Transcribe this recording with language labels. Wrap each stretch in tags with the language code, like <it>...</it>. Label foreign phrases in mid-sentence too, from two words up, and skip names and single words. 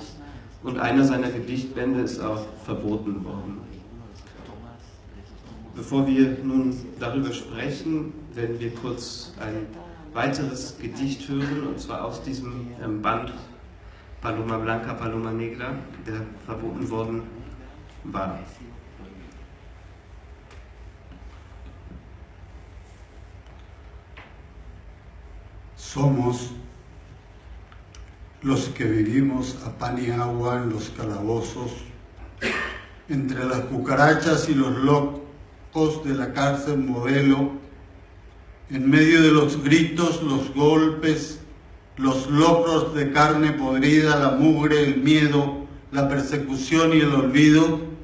<de>Und einer seiner Gedichtbände ist auch verboten worden. Bevor wir nun darüber sprechen, werden wir kurz ein weiteres Gedicht hören, und zwar aus diesem Band Paloma Blanca, Paloma Negra, der verboten worden war.</de> <es>Somos los que vivimos a pan y agua en los calabozos, entre las cucarachas y los locos de la cárcel modelo, en medio de los gritos, los golpes, los locros de carne podrida, la mugre, el miedo, la persecución y el olvido.</es>